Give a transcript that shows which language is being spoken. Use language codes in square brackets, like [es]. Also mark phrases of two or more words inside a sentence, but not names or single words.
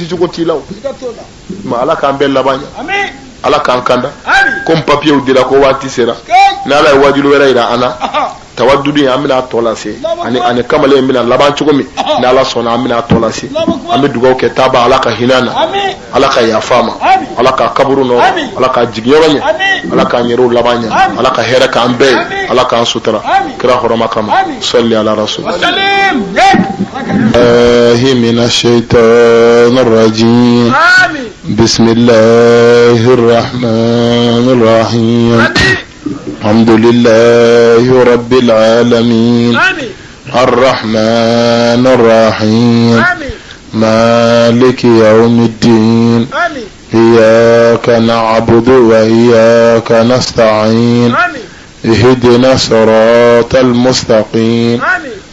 [bm] cogo t'i la o mais Ala k'an bɛɛ laban ɲɛ Ala k'an kanda [fr] comme papier [bm] dira ko waati sera ni Ala ye wajulu wɛrɛ yira an na tawaddudi an bɛna tɔ lase ani kamalen bɛna laban cogo min ni Ala sɔnna an bɛna tɔ lase an bɛ dugawu kɛ taaba Ala ka hinɛ na Ala ka yafa ma Ala ka kaburu nɔrɔ Ala ka jigiyɔrɔ ɲɛ Ala k'an yɛrɛw laban ɲɛ Ala ka hɛrɛ k'an bɛɛ ye Ala k'an sutura kira hɔrɔma kama [ar] صل على الرسول من الشيطان الرجيم بسم الله الرحمن الرحيم الحمد لله رب العالمين الرحمن الرحيم مالك يوم الدين إياك نعبد وإياك نستعين اهدنا الصراط المستقيم